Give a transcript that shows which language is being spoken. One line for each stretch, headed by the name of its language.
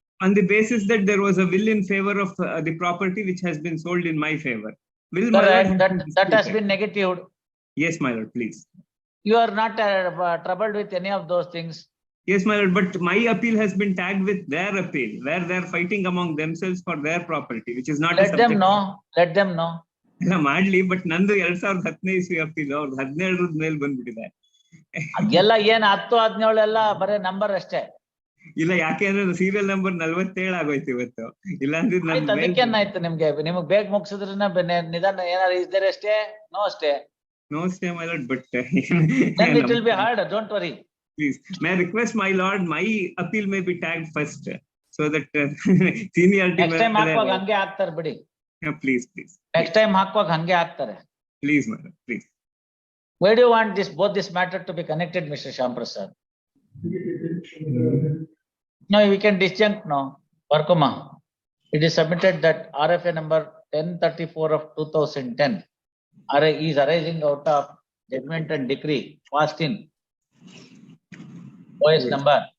English: On the basis that there was a will in favor of the property which has been sold in my favor. Will correct. That has been negatived. Yes, my lord, please. You are not troubled with any of those things. Yes, my lord, but my appeal has been tagged with their appeal, where they are fighting among themselves for their property, which is not. Let them know. Let them know.
Kannada: ಇಲ್ಲ ಮಾಡ್ಲಿ, but ನಂದು 2015 ಇಸ್ವಿ appeal, ಅವ್ರು 17 ಮೇಲೆ ಬಂದ್ಬಿಟ್ಟಿದೆ. ಅದೆಲ್ಲ ಏನ್ 10, 17 ಎಲ್ಲ ಬರೇ ನಂಬರ್ ಅಷ್ಟೇ. ಇಲ್ಲ, ಯಾಕೆಂದ್ರೆ ಸೀರಿಯಲ್ ನಂಬರ್ 47 ಆಗೋಯ್ತು ಇವತ್ತು. ಇಲ್ಲ ಅಂದ್ರೆ ಅದಕ್ಕೇನಾಯ್ತು ನಿಮ್ಗೆ? ನಿಮ್ಗೆ ಬೇಗ ಮುಗಿಸಿದ್ರೆ ನಿಧಾನ ಏನಾದ್ರು ಇದ್ದಾರೆ ಅಷ್ಟೇ. ನೋ ಅಷ್ಟೇ.
English: No stay, my lord, but then it will be hard. Don't worry. Please, may I request, my lord, my appeal may be tagged first, so that seniority. Next time
Kannada: ಹಾಕುವಾಗ ಹಂಗೆ ಹಾಕ್ತಾರೆ ಬಿಡಿ.
English: Please. Next time
Kannada: ಹಾಕುವಾಗ ಹಂಗೆ ಹಾಕ್ತಾರೆ.
English: Please, my lord, please. Why do you want both this matter to be connected, Mr. Shyam Prasad? No, we can disjunct now. Varkuma, it is submitted that RFA number 1034 of 2010 is arising out of judgment and decree passed in OS number